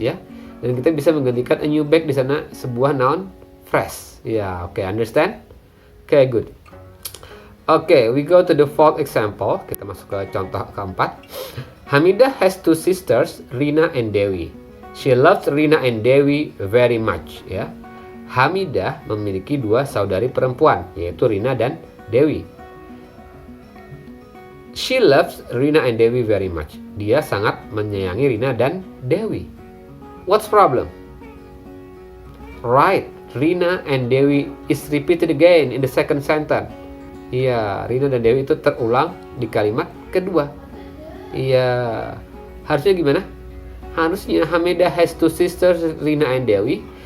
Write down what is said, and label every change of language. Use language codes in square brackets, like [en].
[id] Ya, dan kita bisa menggantikan a new bag di sana sebuah noun phrase. [en] Ya, okay, understand? Okay, good. Okay, we go to the fourth example. [id] Kita masuk ke contoh keempat. [en] Hamidah has two sisters, Rina and Dewi. She loves Rina and Dewi very much. [id] Ya, Hamidah memiliki dua saudari perempuan, yaitu Rina dan Dewi. [en] She loves Rina and Dewi very much. [id] Dia sangat menyayangi Rina dan Dewi. [en] What's problem? Right, Rina and Dewi is repeated again in the second sentence. [id] Iya, Rina dan Dewi itu terulang di kalimat kedua. Iya, harusnya gimana? Harusnya [en] Hamidah has two sisters, Rina and Dewi.